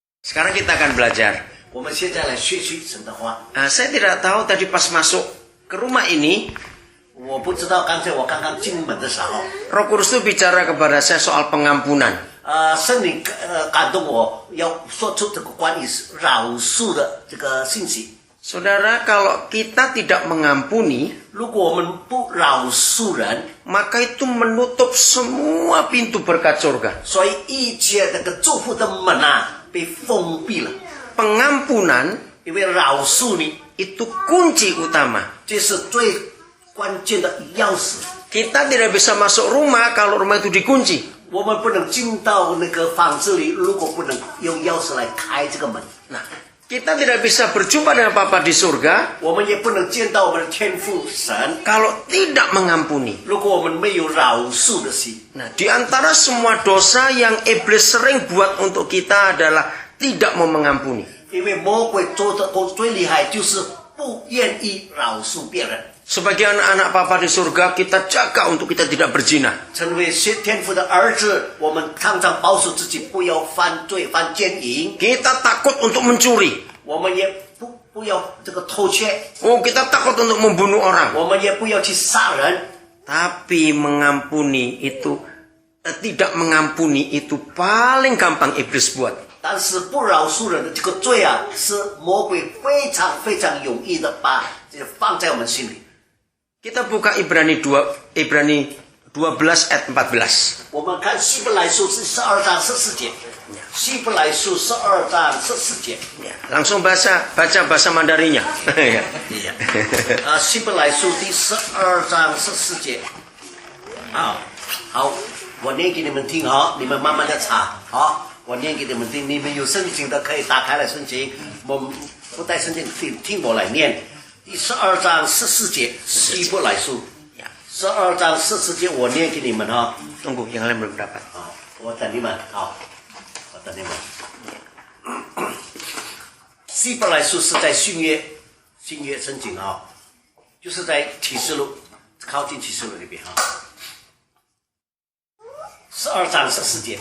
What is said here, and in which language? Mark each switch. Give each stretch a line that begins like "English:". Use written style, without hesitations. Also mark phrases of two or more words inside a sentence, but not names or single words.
Indonesian: Sekarang kita akan belajar.
Chinese: 我们现在来学习神的话。
Indonesian: Saya tidak tahu tadi pas masuk ke rumah ini,
Chinese: 我不知道刚才我刚刚进门的时候，
Indonesian: Roh Kudus itu bicara kepada saya soal pengampunan.
Chinese: 圣灵感动我要说出这个关于饶恕的这个信息。
Indonesian: Saudara, kalau kita tidak mengampuni,
Chinese: 如果我们不饶恕人，
Indonesian: maka itu menutup semua pintu berkat surga.
Chinese: 所以一切那个祝福的门啊被封闭了。
Indonesian: Pengampunan
Chinese: 因为饶恕你，
Indonesian: itu kunci utama.
Chinese: 这是最关键的钥匙。
Indonesian: Kita tidak bisa masuk rumah kalau rumah itu dikunci.
Chinese: 我们不能进到那个房子里，如果不能用钥匙来开这个门。
Indonesian: Nah, kita tidak bisa berjumpa dengan Bapa di surga
Chinese: 我们也不能见到我们的天父神，
Indonesian: kalau tidak mengampuni.
Chinese: 如果我们没有饶恕的心。
Indonesian: Nah, di antara semua dosa yang iblis sering buat untuk kita adalah tidak mau mengampuni.
Chinese: 因为魔鬼做的最厉害就是不愿意饶恕别人。
Indonesian: Sebagai anak-anak Papa di surga, kita jaga untuk kita tidak berzina.
Chinese: 成为天父的儿子，我们常常保守自己不要犯罪、犯奸淫，
Indonesian: Kita takut untuk mencuri.
Chinese: 我们也不要这个偷窃，
Indonesian: Oh, kita takut untuk membunuh orang.
Chinese: 我们也不要去杀人。
Indonesian: Tapi mengampuni itu, tidak mengampuni itu paling gampang iblis buat.
Chinese: 但是不饶恕人的这个罪啊，是魔鬼非常非常容易的把这放在我们心里。
Indonesian: Kita buka Ibrani 12 ayat 14.
Chinese: 我们看希伯来书是12章14节，希伯来书12章14节。
Indonesian: Ya, langsung baca bahasa Mandarinya. Ya.
Chinese: 希伯来书第12章14节。好，我念给你们听哈，你们慢慢的查好。我念给你们听，你们有圣经的可以打开来圣经，我们不带圣经听我来念。第12章14节，希伯来书。12章14节，我念给你们哈。
Indonesian: Tunggu, yang lain belum dapat.
Chinese: 好，我等你们，好，我等你们。希伯来书是在新约圣经啊，就是在启示录，靠近启示录那边哈。12章14节。